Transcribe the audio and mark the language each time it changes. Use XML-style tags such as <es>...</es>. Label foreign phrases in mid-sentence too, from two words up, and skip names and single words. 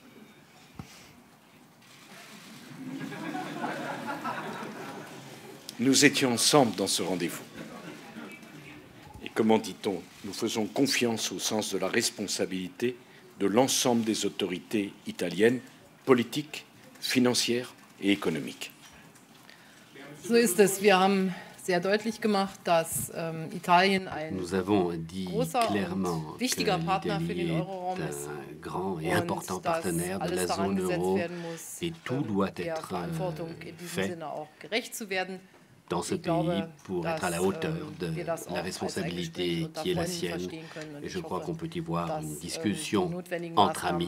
<fr>Nous étions ensemble dans ce rendez-vous. Et comment dit-on? Nous faisons confiance au sens de la responsabilité de l'ensemble des autorités italiennes, politiques, financières et économiques.</fr> <de>So ist es. Wir haben sehr deutlich gemacht, dass Italien ein großer und wichtiger Partner für den Euroraum ist</de> <fr>grand et important partenaire de la zone euro et tout doit être fait dans ce pays pour être à la hauteur de la responsabilité qui est la sienne. Et je crois qu'on peut y voir une discussion entre amis.</fr>